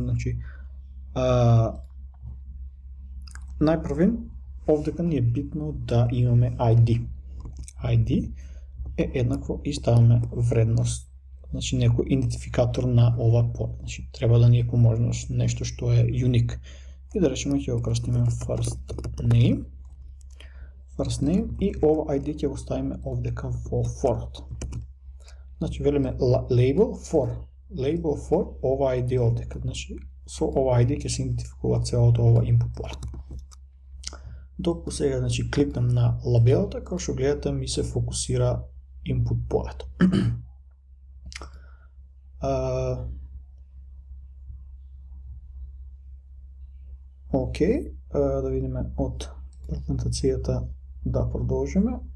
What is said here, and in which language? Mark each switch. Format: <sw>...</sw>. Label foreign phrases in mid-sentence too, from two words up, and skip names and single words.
<mk>Значи, најпрвен, овдека ни е битно да имаме ID. ID е еднакво и ставаме вредност, значи некој идентификатор на ова поле. Значи, треба да ни е по можност нешто што е unique. И да речеме ќе го крстиме</mk> <en>first name</en> <mk>и ова ID ќе го ставиме овдека во for. Значи велиме</mk> <en>label for</en> <mk>ова ID овдека. Значи со ова ID ќе се идентификува целото ова input поле. Докато сега значи кликнам на лабелата, како што гледате ми се фокусира input полето. Океј, да видиме од презентацијата да продолжиме.</mk>